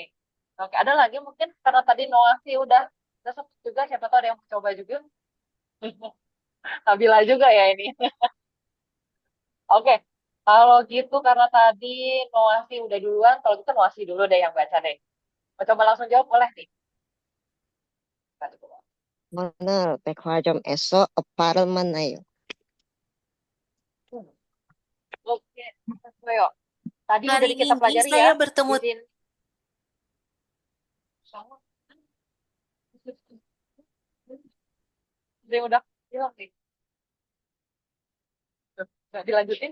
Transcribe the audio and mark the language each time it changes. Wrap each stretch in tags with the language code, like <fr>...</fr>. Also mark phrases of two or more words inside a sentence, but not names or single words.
<id>Oke, ada lagi mungkin karena tadi Noah sih udah sempet juga. Siapa tahu ada yang mau coba juga. Nabila juga ya ini. Oke, kalau gitu karena tadi Noasi udah duluan, kalau gitu Noasi dulu deh yang baca deh. Mau coba langsung jawab boleh nih. Baca dulu.</id> <ko>오늘 백화점에서 오빠를 만나요.</ko> <id>Hmm. Oke, Ayo. Tadi udah Hari kita ini pelajari ya saya bertemu di sini. Sama. Dia udah bilang nih. Nggak dilanjutin.</id>